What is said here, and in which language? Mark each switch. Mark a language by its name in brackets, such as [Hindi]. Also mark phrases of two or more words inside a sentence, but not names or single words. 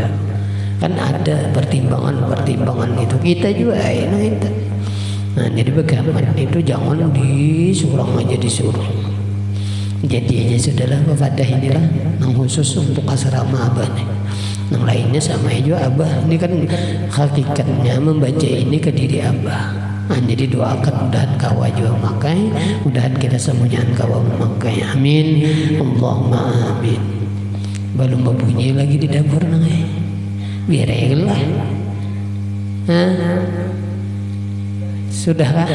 [Indonesian] Kan ada pertimbangan itu kita juga itu. [Banjar] Nah, jadi bagaimana itu jangan disuruh aja disuruh. Jadi aja sudahlah wadah inilah yang khusus untuk asrama abah nih. [Indonesian] Yang lainnya sama juga abah. Ini kan hakikatnya membaca ini ke diri abah. [Banjar] Nah, jadi doakan mudahan kawa juga memakai, mudahan kita semuanya kawa memakai. [Arabic] آمين. اللهم آمين. [Banjar] Belum berbunyi lagi di dapur nangai. [Indonesian] Biar lah. Sudah kah?